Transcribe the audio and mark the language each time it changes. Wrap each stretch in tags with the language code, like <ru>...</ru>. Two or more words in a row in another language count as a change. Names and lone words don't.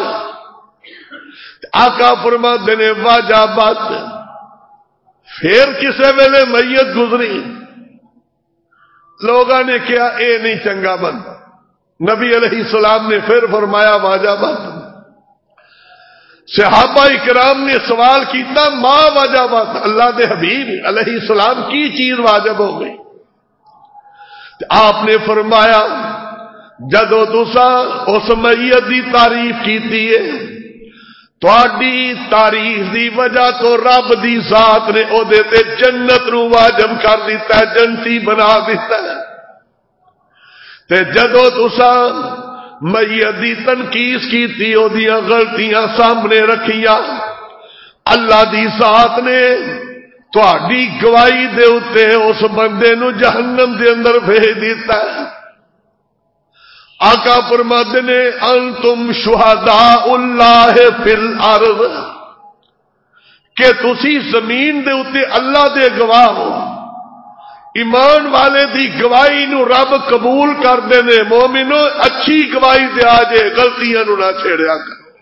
<pa>آقا فرماتے نے واجبات پھر کسے ویلے میت گزری، لوگوں نے کیا اے نہیں چنگا بند، نبی</pa> <ar>علیہ السلام</ar> <pa>نے پھر فرمایا واجبات، صحابہ اکرام نے سوال کیتا</pa> <ar>ما واجبات،</ar> <pa>اللہ دے حبیب</pa> <ar>علیہ السلام</ar> <pa>کی چیز واجب ہو گئی؟ آپ نے فرمایا جدو تسا اس میت دی تعریف کیتی ہے، تہاڈی تعریف دی وجہ تو رب دی ذات نے او دے تے جنت نو واجب کر دیتا ہے، جنتی بنا دیتا ہے۔ تے جدو تسا میت دی تنقیس کیتی، او دیاں غلطیاں سامنے رکھیاں، اللہ دی ذات نے تہاڈی گواہی دے اتے اس بندے نو جہنم دے اندر بھیج دیتا ہے۔ آقا فرماتے نے</pa> <ar>انتم شہداء اللہ فی الارض،</ar> <pa>کہ تسی زمین دے اتے اللہ دے گواہ ہو۔ ایمان والے دی گواہی نو رب قبول کر دے نے، مومنو اچھی گواہی دے آجے، غلطیاں نو نہ چھیڑیا کرو۔</pa>